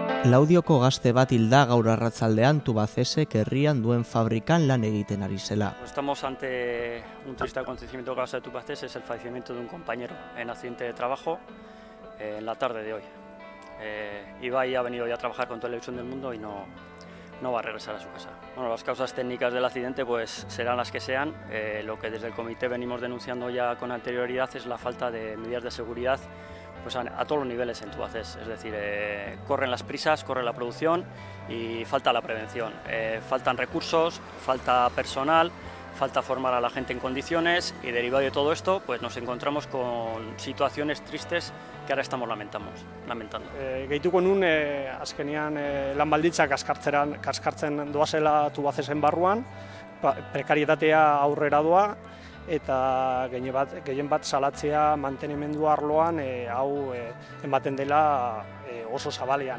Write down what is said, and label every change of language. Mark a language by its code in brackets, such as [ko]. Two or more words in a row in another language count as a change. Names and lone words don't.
[eu] Laudioko gazte bat hilda gaur arratzaldean Tubacexek herrian duen fabrikan lan egiten ari zela. [es] Estamos ante un triste acontecimiento que pasa de Tubacex, es el fallecimiento de un compañero en accidente de trabajo en la tarde de hoy. Ibai ha venido ya a trabajar con toda la ilusión del mundo y no va a regresar a su casa. Bueno, las causas técnicas del accidente pues serán las que sean. Lo que desde el comité venimos denunciando ya con anterioridad es la falta de medidas de seguridad pues a todos los niveles en Tubacex, es decir, corren las prisas, corre la producción y falta la prevención. Faltan recursos, falta personal, falta formar a la gente en condiciones y derivado de todo esto pues nos encontramos con situaciones tristes que ahora estamos lamentando. [eu] Gehituko nun, azkenean lan baldintzak kaskartzen doazela Tubacexen barruan, prekarietatea aurrera doa, eta gehien bat salatzea mantenimendu arloan hau ematen dela oso zabalean.